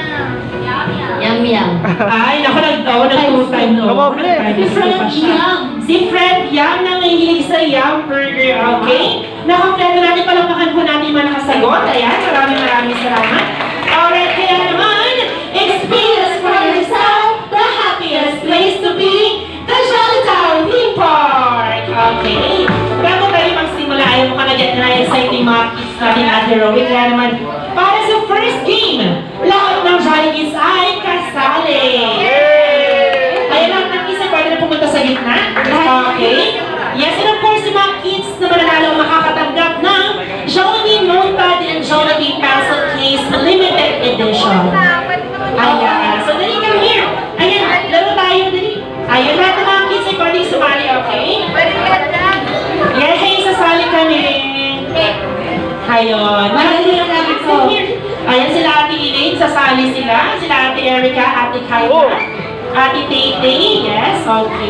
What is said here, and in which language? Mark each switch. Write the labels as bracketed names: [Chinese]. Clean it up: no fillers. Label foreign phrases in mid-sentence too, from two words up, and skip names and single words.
[Filipino] Ay, naku, nag-two time no. Kumable. Si Fred Young. Si Fred Young na nahihilig sa Yum Burger, okay? Nakompleto natin, palakpakan po natin yung mga nakasagot. Ayan, maraming salamat. Alright, kaya naman, [English] experience for yourself the happiest place to be, the Jolly Town Theme Park. Okay? [Filipino] Bago tayo magsimula, ayaw mo ka na dyan na exciting mga kids natin at heroic. Kaya naman, para sa [English] first game, [Filipino] lahat ng Jolly Kids ay kasali. Ayan lang ng isa, pwede na pumunta sa gitna. [English] Okay? Yes, and of course, [Filipino] yung mga kids na mananalo makakatanggap ng Jollibee Notepad and Jollibee Pencil Case Limited Edition. Ayan. So, dali [English] come here. [Filipino] Ayan, laro tayo, dali. Ayan, lahat ng mga kids ay pwedeng sumali, okay? Yes, hey, sasali kami. Ayun. Madali lang lang ito. Ayan, sila Ate Elaine, sasali sila. Sila Ate Erica, Ate Kayla, Ate Tete, yes, okay.